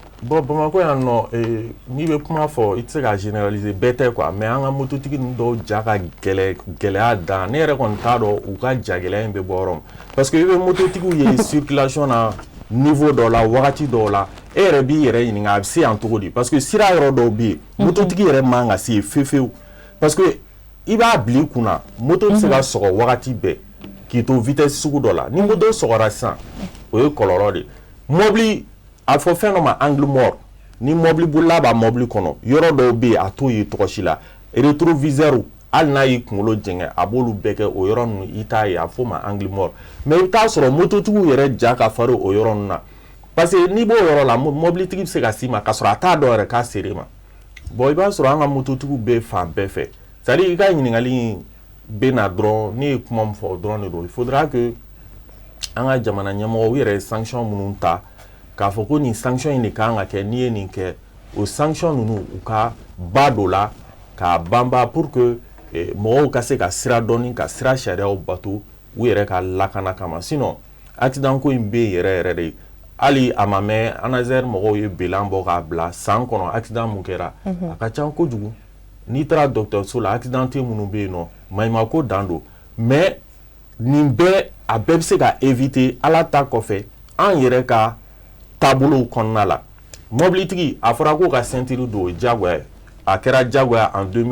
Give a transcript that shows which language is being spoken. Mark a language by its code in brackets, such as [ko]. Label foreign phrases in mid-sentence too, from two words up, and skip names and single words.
[bm] bon Bamakɔ yan nɔ n'i bɛ kuma fɔ i tɛ se ka généraliser bɛɛ tɛ quoi mais an ka mototigi ninnu dɔw ja ka gɛlɛya dan ne yɛrɛ kɔni t'a dɔn u ka ja gɛlɛya in bɛ bɔ yɔrɔ min [fr] parce que [bm] i bɛ mototigiw ye circulation na niveau dɔ la wagati dɔw la e yɛrɛ b'i yɛrɛ ɲininka a bɛ se yan cogo di [fr] parce que [bm] sira yɔrɔ dɔw bɛ yen mototigi yɛrɛ man ka se yen fewu [fr] parce que [bm] i b'a bila i kunna moto bɛ se ka sɔgɔ wagati bɛɛ k'i to vitesse sugu dɔ la ni moto sɔgɔra sisan o ye kɔlɔlɔ de mobili a fɔ fɛn dɔ ma [fr] angle mort [bm] ni mobili bolila b'a mobili kɔnɔ yɔrɔ dɔw bɛ yen a t'o ye tɔgɔ si la rétroviseur hali n'a y'i kunkolo jɛngɛ a b'olu bɛɛ kɛ o yɔrɔ ninnu i t'a ye a fɔ ma [fr] angle mort mais [bm] i bɛ taa sɔrɔ mototigiw yɛrɛ ja ka farin o yɔrɔ ninnu na [fr] parce que [bm] n'i b'o yɔrɔ la mobilitigi bɛ se ka s'i ma k'a sɔrɔ a t'a dɔn yɛrɛ k'a ser'e ma bon i b'a sɔrɔ an ka mototigiw bɛ fan bɛɛ fɛ [fr] c'est à dire [bm] i ka ɲininkali in bɛ na dɔrɔn ne ye kuma min fɔ dɔrɔn de don [fr] il faudra que [bm] an ka jamana ɲɛmɔgɔw u yɛrɛ ye sanction minnu ta k'a fɔ ko nin sanction in de kan ka kɛ n'i ye nin kɛ o sanction ninnu u ka ba dɔ la k'a banba [fr] pour que [bm] mɔgɔw ka se ka sira dɔɔni ka sira sariyaw bato u yɛrɛ ka lakana kama sinon accident ko in bɛ yen yɛrɛ yɛrɛ de hali a ma mɛn ANASER mɔgɔw ye bilan bɔ k'a bila san kɔnɔ accident mun kɛra a ka ca kojugu n'i taara dɔgɔtɔrɔso la accidenté minnu bɛ yen nɔ maɲumako dan don mais nin bɛɛ a bɛɛ bɛ se ka éviter ala ta kɔfɛ an yɛrɛ ka taabolow kɔnɔna la mobilitigi a fɔra ko ka ceinture don diyagoya a kɛra diyagoya en